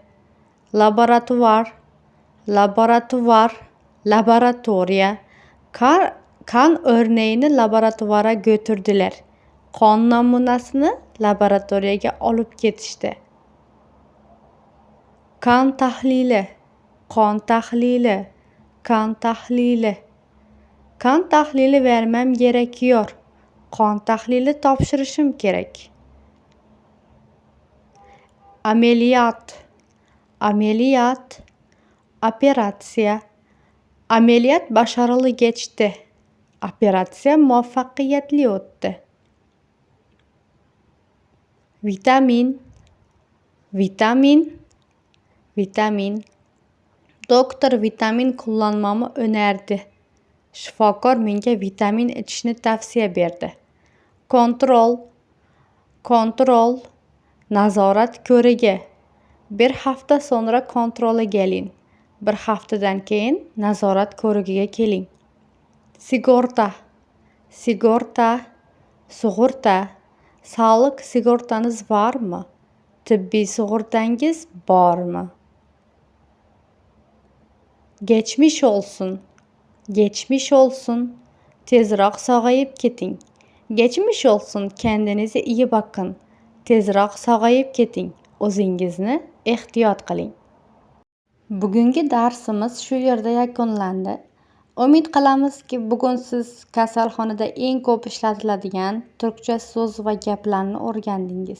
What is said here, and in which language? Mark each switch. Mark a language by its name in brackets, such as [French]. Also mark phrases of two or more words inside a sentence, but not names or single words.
[Turkish] Laboratuvar, laboratuvar, laboratoriya. Kan örneğini laboratuvara götürdüler. [Uzbek] Qon namunasini laboratoriyaga olib ketishdi. [Turkish] Kan tahlili, [Uzbek] qon tahlili, [Turkish] kan tahlili. Kan tahlili vermem gerekiyor. [Uzbek] Qon tahlili topshirishim kerak. [Turkish] Ameliyat, ameliyat, operatsiya. Ameliyat başarılı geçti. [Uzbek] Operatsiya muvaffaqiyatli o'tdi. Vitamin, vitamin, vitamin. [Turkish] Doktor vitamin kullanmamı önerdi. [Uzbek] Shifokor menga vitamin ichishni tavsiya berdi. [Turkish] Kontrol, kontrol. [Uzbek] Nazorat ko'rigi. [Turkish] Bir hafta sonra [Uzbek] kontrolga keling. Bir haftadan keyin nazorat ko'rigiga keling. [Turkish] Sigorta, sigorta, sug'urta. [Uzbek] Sog'liq sigortangiz bormi? Tibbiy sug'urtangiz bormi? [Turkish] Geçmiş olsun, geçmiş olsun. [Uzbek] Tezroq sog'ayib keting. [Turkish] Geçmiş olsun, kendinize iyi bakın. [Uzbek] Tezroq sog'ayib keting. O'zingizni ehtiyot qiling. Bugungi darsimiz shu yerda yakunlandi. Umid qilamizki, bugun siz kasalxonada eng ko'p ishlatiladigan turkcha so'z va gaplarni o'rgandingiz.